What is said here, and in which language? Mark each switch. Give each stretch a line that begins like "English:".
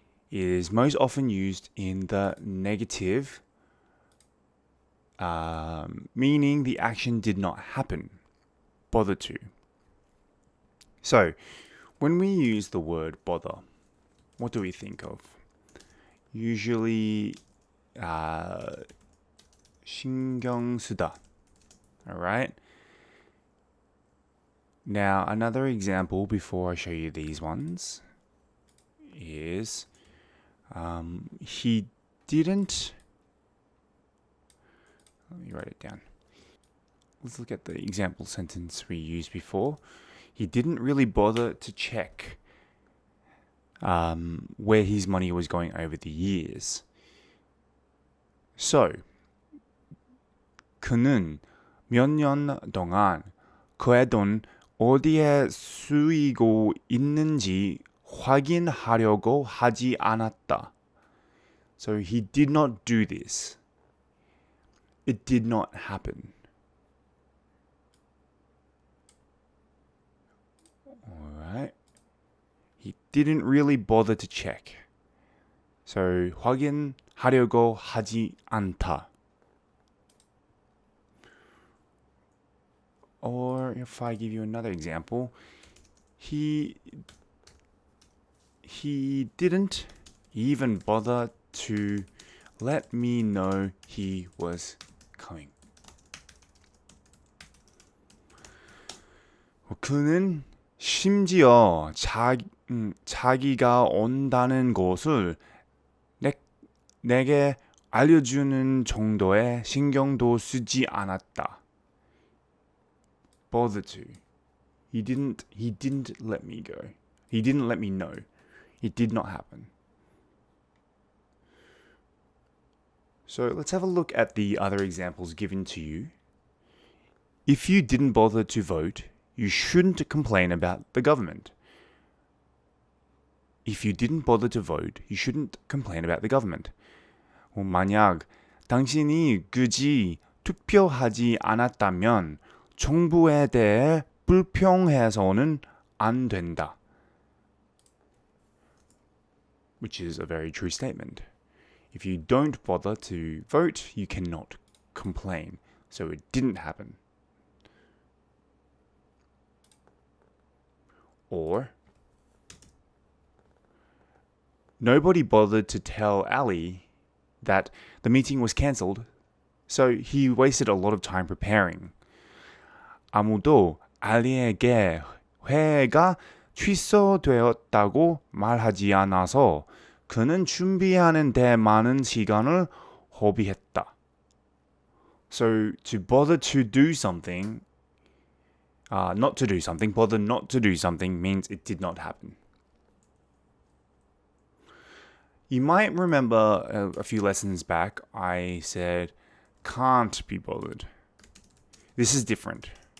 English: It is most often used in the negative, meaning the action did not happen. Bother to. So, when we use the word bother, what do we think of?
Korean: Usually, 신경 쓰다.
English: Alright? Now, another example before I show you these ones is he didn't. Let me write it down. Let's look at the example sentence we used before. He didn't really bother to check where his money was going over the years.
Korean: So, 그는 몇 년 동안 그의 돈 어디에 쓰이고 있는지 확인하려고 하지 않았다.
English: So he did not do this. It did not happen. Alright. He didn't really bother to check.
Korean: So 확인하려고 하지 않다.
English: Or if I give you another example, he didn't even bother to let me know he was coming.
Korean: 그는 심지어 자기가 온다는 것을 내게 알려주는 정도의 신경도 쓰지 않았다.
English: Bother to. He didn't let me go. He didn't let me know. It did not happen. So let's have a look at the other examples given to you. If you didn't bother to vote, you shouldn't complain about the government. If you didn't bother to vote, you shouldn't complain about the government.
Korean: 만약 당신이 굳이 투표하지 않았다면 정부에 대해 불평해서는 안 된다.
English: Which is a very true statement. If you don't bother to vote, you cannot complain. So it didn't happen. Or, nobody bothered to tell Ali that the meeting was cancelled, so he wasted a lot of time preparing.
Korean: 아무도 알리에게 회의가 취소되었다고 말하지 않아서 그는 준비하는 데 많은 시간을 허비했다.
English: So to bother to do something, not to do something, bother not to do something means it did not happen. You might remember a few lessons back, I said can't be bothered. This is different.